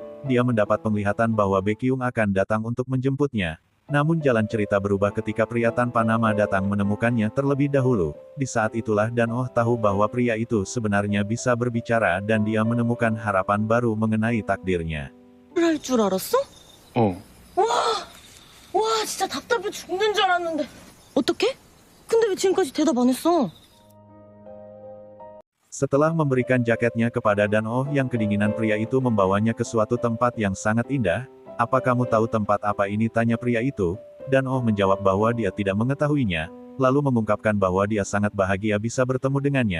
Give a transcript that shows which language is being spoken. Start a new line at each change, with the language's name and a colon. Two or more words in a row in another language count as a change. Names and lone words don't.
Indonesian: Dia mendapat penglihatan bahwa Baekhyun akan datang untuk menjemputnya. Namun jalan cerita berubah ketika pria tanpa nama datang menemukannya terlebih dahulu. Di saat itulah Dan Oh tahu bahwa pria itu sebenarnya bisa berbicara dan dia menemukan harapan baru mengenai takdirnya.
Korean: 할 줄 알았어? 어. 와, 진짜 답답해 죽는 줄 알았는데. 어떡해? 근데 왜 지금까지 대답 안 했어?
Indonesian: Setelah memberikan jaketnya kepada Dan Oh yang kedinginan, pria itu membawanya ke suatu tempat yang sangat indah. Apa kamu tahu tempat apa ini? Tanya pria itu. Dan Oh menjawab bahwa dia tidak mengetahuinya, lalu mengungkapkan bahwa dia sangat bahagia bisa bertemu dengannya.